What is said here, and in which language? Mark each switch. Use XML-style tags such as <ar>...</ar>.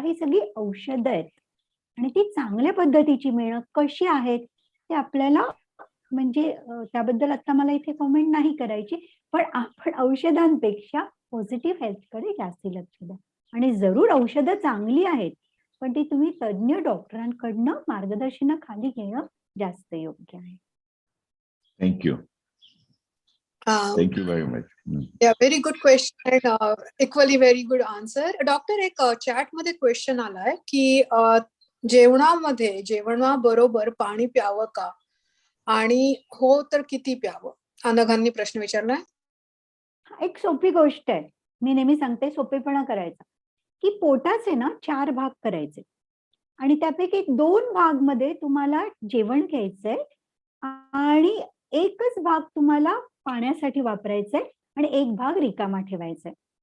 <mr>ही सगळी औषधं आहेत आणि ती चांगल्या पद्धतीची मिळणं कशी आहेत ते आपल्याला, म्हणजे त्याबद्दल आता मला इथे कमेंट नाही करायची, पण आपण औषधांपेक्षा पॉझिटिव्ह हेल्थकडे जास्त लक्ष द्या. आणि जरूर औषधं चांगली आहेत, पण ती तुम्ही तज्ञ डॉक्टरांकडनं मार्गदर्शनाखाली घेणं जास्त योग्य आहे.</mr> <en>Thank you. Thank you very much. Yeah, very good question and equally very good answer.</en> <mr>Doctor, एक चॅट मध्ये क्वेश्चन आलाय की जेवणाबरोबर पाणी प्यावं का, आणि हो तर किती प्यावं? अनघांनी प्रश्न विचारलाय. एक सोपी गोष्ट आहे. मी नेहमी सांगते सोपेपणा करायचा, की पोटाचे ना 4 भाग करायचे आणि त्यापैकी 2 भाग मध्ये तुम्हाला जेवण घ्यायचंय आणि एकच भाग तुम्हाला पाण्यासाठी वापरायचंय आणि एक भाग रिकामा ठेवायचा आहे.</mr>